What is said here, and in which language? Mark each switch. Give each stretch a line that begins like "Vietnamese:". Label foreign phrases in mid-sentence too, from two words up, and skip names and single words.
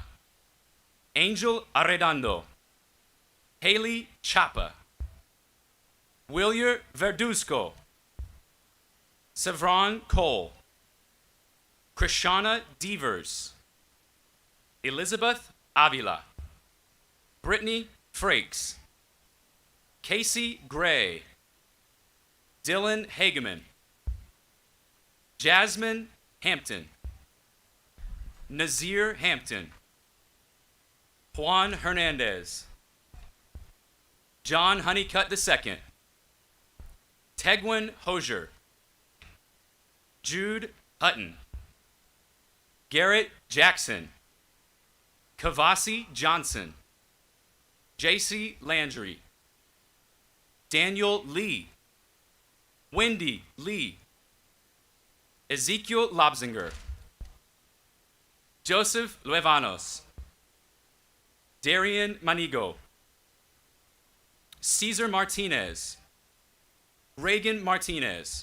English: Angel Arredondo. Haley Chapa. William Verduzco. Sevron Cole. Krishana Devers. Elizabeth Avila. Brittany Frakes. Casey Gray. Dylan Hageman. Jasmine Hampton. Nazir Hampton. Juan Hernandez. John Honeycutt II. Tegwin Hosier. Jude Hutton. Garrett Jackson. Kavasi Johnson. JC Landry. Daniel Lee. Wendy Lee. Ezekiel Lobsinger. Joseph Luevanos. Darian Manigo. Cesar Martinez. Reagan Martinez.